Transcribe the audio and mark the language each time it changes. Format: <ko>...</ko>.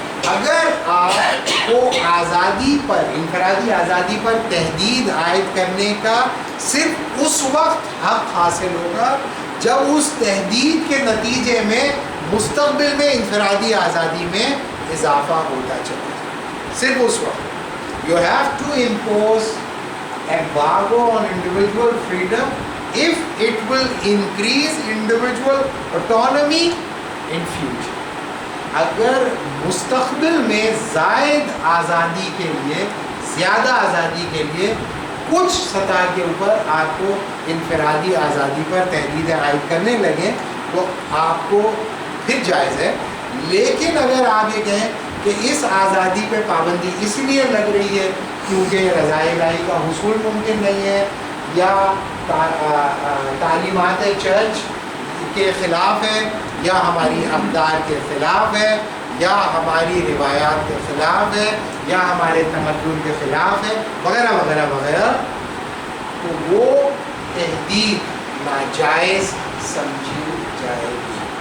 <ur>اگر آپ کو آزادی پر، انفرادی آزادی پر تحدید عائد کرنے کا صرف اس وقت حق حاصل ہوگا جب اس تحدید کے نتیجے میں مستقبل میں انفرادی آزادی میں اضافہ ہوتا چلا جائے، صرف اس وقت.</ur> <en>You have to impose embargo on individual freedom if it will increase individual autonomy in future.</en> <ur>اگر مستقبل میں زائد آزادی کے لیے، زیادہ آزادی کے لیے کچھ سطح کے اوپر آپ کو انفرادی آزادی پر تحدید عائد کرنے لگیں تو آپ کو پھر جائز ہے. لیکن اگر آپ یہ کہیں کہ اس آزادی پہ پابندی اس لیے لگ رہی ہے کیونکہ رضائے الہی کا حصول ممکن نہیں ہے، یا تعلیمات چرچ کے خلاف ہے، یا ہماری اقدار کے خلاف ہے، یا ہماری روایات کے خلاف ہے، یا ہمارے تمدن کے خلاف ہے، وغیرہ وغیرہ وغیرہ، تو وہ تحدید ناجائز سمجھی جائے گی.</ur>